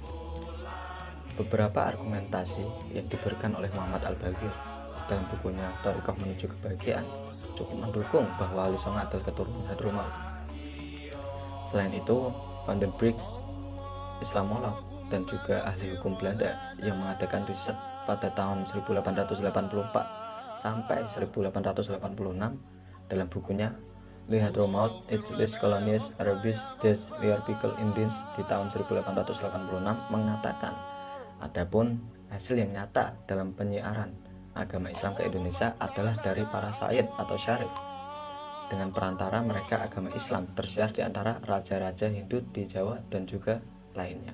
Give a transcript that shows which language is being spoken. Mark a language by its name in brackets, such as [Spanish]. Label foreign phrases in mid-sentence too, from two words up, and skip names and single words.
[Indonesian] Beberapa argumentasi yang diberikan oleh Muhammad Al-Baqir dalam bukunya Thariqah Menuju Kebahagiaan cukup mendukung bahwa Wali Songo adalah keturunan Hadromaut. Selain itu, Van den Broek, Islamolog, dan juga ahli hukum Belanda yang mengadakan riset pada tahun 1884 sampai 1886 dalam bukunya Le Hadromaut et les colonies arabes des Republiques Indiennes di tahun 1886 mengatakan, adapun hasil yang nyata dalam penyiaran agama Islam ke Indonesia adalah dari para Sayyid atau Syarif. Dengan perantara mereka agama Islam tersiar di antara raja-raja Hindu di Jawa dan juga lainnya.